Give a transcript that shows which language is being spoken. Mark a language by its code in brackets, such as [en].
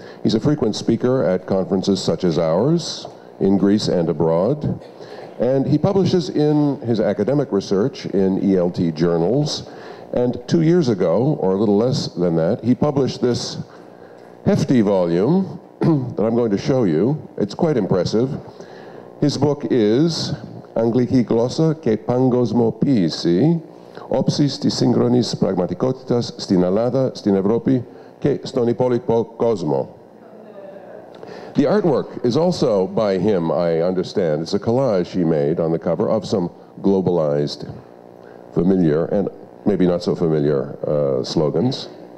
[en] He's a frequent speaker at conferences such as ours, in Greece and abroad. And he publishes in his academic research in ELT journals. And 2 years ago, or a little less than that, he published this hefty volume that I'm going to show you. It's quite impressive. His book is [el] Αγγλική γλώσσα και παγκοσμοποίηση, όψεις της σύγχρονης πραγματικότητας στην Ελλάδα, στην Ευρώπη και στον υπόλοιπο κόσμο. [en] The artwork is also by him, I understand. It's a collage he made on the cover of some globalized, familiar, and maybe not so familiar slogans.